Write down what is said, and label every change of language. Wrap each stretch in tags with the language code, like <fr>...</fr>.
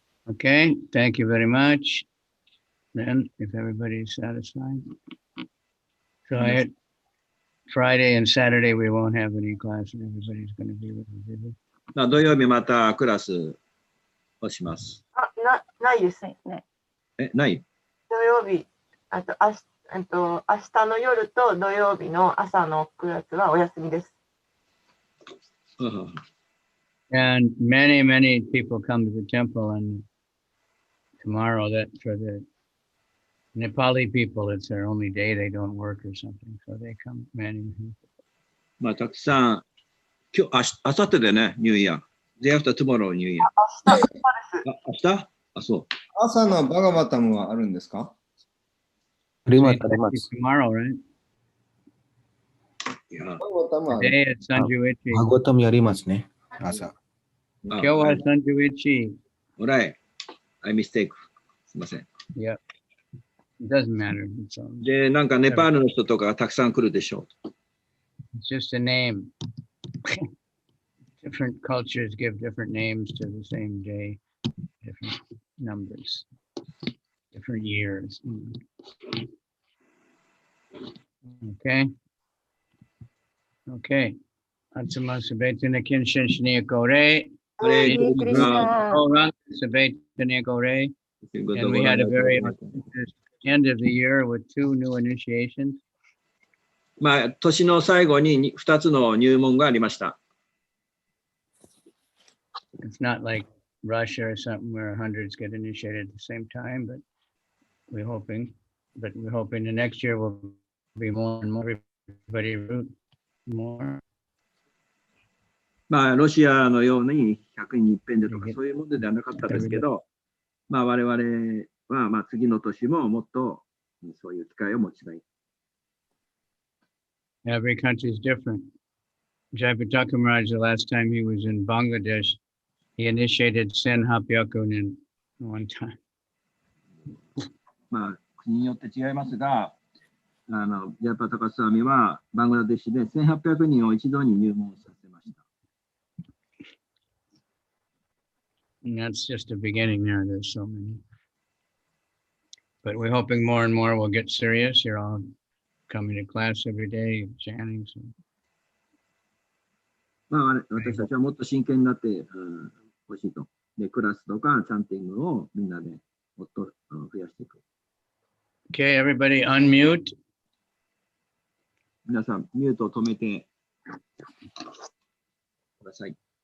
<en>Okay, thank you very much. Then, if everybody's satisfied. So Friday and Saturday, we won't have any class and everybody's going to be with us, is it?</en> <ja>土曜日またクラスをします。ないです。ない？土曜日、明日の夜と土曜日の朝のクラスはお休みです。</ja> <en>And many people come to the temple, and tomorrow, that for the Nepali people, it's their only day they don't work or something, so they come many people.</en> <ja>まあ、たくさん、明後日でね、ニューイヤー。</ja> <en>Day after tomorrow, ニューイヤー。</en> <ja>明日あ、そう。朝のバガバタムはあるんですか？あります、あります。</ja> <en>Tomorrow, right?</en> <ja>いや、バガバタムはある。</ja> <en>Today it's</en> <ja>Sanjuichi. バゴタムやりますね、朝。今日はSanjuichi.</ja> <en>Alright. I mistake.</en> <ja>すみません。</ja> <en>Yeah. It doesn't matter. So</en> <ja>で、なんかネパールの人とかたくさん来るでしょう。</ja> <en>it's just a name. Different cultures give different names to the same day, different numbers, different years. Okay. Okay. Atsuma Sabetina Kinshin Shania Gore.</en> <ja>あれ、 Hare Krishna. Sabetina Gore.</ja> <en>And we had a very auspicious end of the year with 2 new initiations.</en> <ja>まあ、年の最後に2つの入門がありました。</ja> <en>It's not like Russia or something where hundreds get initiated at the same time, but we're hoping the next year will be more and more everybody root more.</en> <ja>まあ、ロシアのように100人に一遍でとかそういうものではなかったですけど、まあ、我々はまあ次の年ももっとそういう機会を持ちたい。</ja> <en>Every country is different. Jayapataka Maharaj, the last time he was in Bangladesh, he initiated</en> <ja>Sen Hapyakunin</ja> <en>one time.</en> <ja>まあ、国によって違いますが、ジャイパタカスワミはバングラデシュで1800人を一度に入門させました。</ja> <en>And that's just the beginning there. There's so many. But we're hoping more and more will get serious. You're all coming to class every day, chanting. So.</en> <ja>まあ、私たちはもっと真剣になってほしいと。で、クラスとかチャンティングをみんなでもっと増やしていく。</ja> <en>Okay, everybody unmute.</en> <ja>皆さん、ミュートを止めてください。</ja>